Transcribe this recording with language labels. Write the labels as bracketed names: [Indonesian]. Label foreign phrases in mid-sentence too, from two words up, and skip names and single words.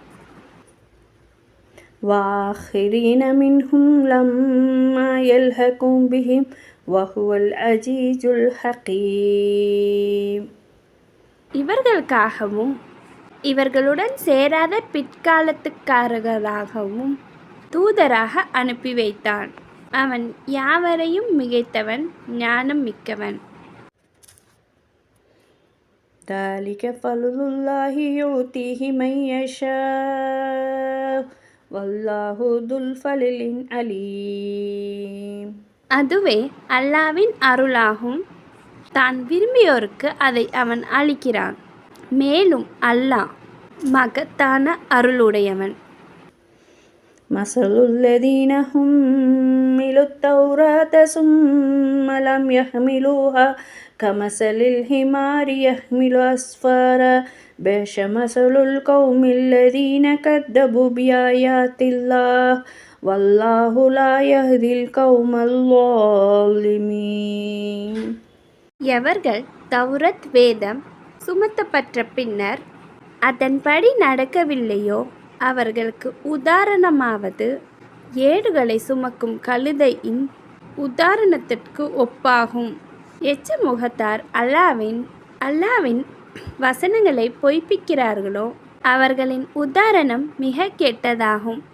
[Arabic] وآخرين منهم لما يلحقوا بهم وهو العزيز الحكيم. [Tamil] இவர்களுக்காகவும் இவர்களுடன் சேராத பிற்காலத்துக்காரர்களாகவும் தூதராக அனுப்பி வைத்தான். அவன் யாவரையும் மிகைத்தவன், ஞானம் மிக்கவன். [Arabic] ذَلِكَ فَضْلُ اللَّهِ يُؤْتِيهِ مَن يَشَاءُ وَاللَّهُ ذُو الْفَضْلِ الْعَظِيمِ. [Tamil] அதுவே அல்லாஹ்வின் அருளாகும். தான் விரும்பியோருக்கு அதை அவன் அளிக்கிறான். மேலும் அல்லாஹ் மகத்தான அருளுடையவன். [Arabic] مَثَلُ الَّذِينَ حُمِّلُوا التَّوْرَاةَ ثُمَّ لَمْ يَحْمِلُوهَا كَمَثَلِ الْحِمَارِ يَحْمِلُ أَسْفَارًا بِئْسَ مَثَلُ الْقَوْمِ الَّذِينَ كَذَّبُوا بِآيَاتِ اللَّهِ وَاللَّهُ لَا يَهْدِي الْقَوْمَ الظَّالِمِينَ. [Tamil] எவர்கள் தௌரத் வேதம் சுமத்தப்பட்ட பின்னர் அதன்படி நடக்கவில்லையோ அவர்களுக்கு உதாரணமாவது ஏடுகளை சுமக்கும் கழுதையின் உதாரணத்திற்கு ஒப்பாகும். எச்ச முகத்தார் அல்லாவின் வசனங்களை பொய்ப்பிக்கிறார்களோ அவர்களின் உதாரணம் மிக கெட்டதாகும்.